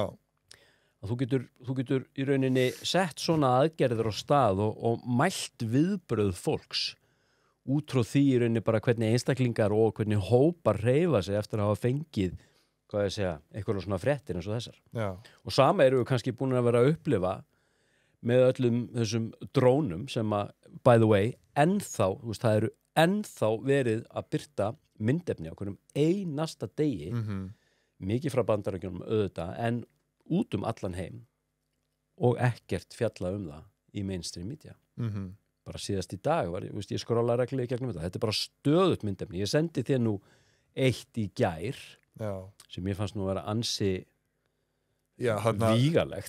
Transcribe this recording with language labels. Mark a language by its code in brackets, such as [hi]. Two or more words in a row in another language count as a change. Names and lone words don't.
[is] Að þú getur í rauninni sett svona aðgerðir á stað og mælt viðbröð fólks út frá því í rauninni bara hvernig einstaklingar og hvernig hópar hreyfa sig eftir að hafa fengið, hvað ég segja, eitthvað svona fréttir eins og þessar. Já. Og sama eru við kannski búin að vera að upplifa með öllum þessum drónum sem að, [en] by the way, [is] ennþá, þú veist, það eru ennþá verið að birta myndefni á hverjum einasta degi, mikið frá Bandaríkjunum auðvitað, en út allan heim og ekkert fjalla það í [en] mainstream media. [is] Bara síðast í dag ég skrolla reglulega í gegnum þetta er bara stöðut myndefni, ég sendi þér nú eitt í gær sem ég fannst nú að vera ansi vígalegt.